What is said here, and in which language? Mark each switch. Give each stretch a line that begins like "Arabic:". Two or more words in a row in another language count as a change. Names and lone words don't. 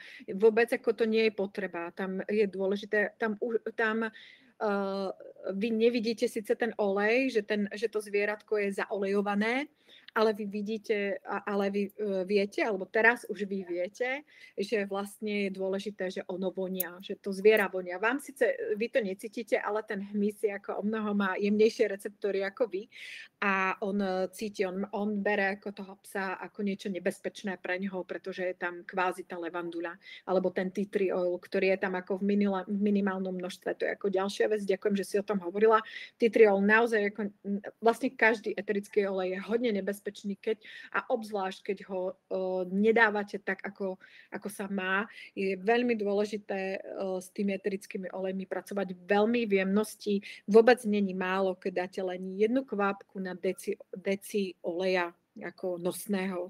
Slovak: Vôbec ako to nie je potreba. Tam je dôležité, tam vy nevidíte síce ten olej, že to zvieratko je zaolejované, ale vy vidíte, ale vy viete, alebo teraz už vy viete, že vlastne je dôležité, že ono vonia, že to zviera vonia. Vám síce, vy to necítite, ale ten hmyz je ako o mnoho má jemnejšie receptory ako vy a on cíti, on bere ako toho psa ako niečo nebezpečné pre neho, pretože je tam kvázi tá levandula, alebo ten
English: tea tree oil,
Slovak: ktorý je tam ako v minimálnom množstve. To je ako ďalšia vec, ďakujem, že si o tom hovorila.
English: Tea tree oil
Slovak: naozaj, ako, vlastne každý eterický olej je hodne nebezpečný, a obzvlášť, keď ho nedávate tak, ako sa má, je veľmi dôležité s tými eterickými olejmi pracovať veľmi v jemnosti. Vôbec není málo, keď dáte len 1 kvapku na deci oleja ako nosného.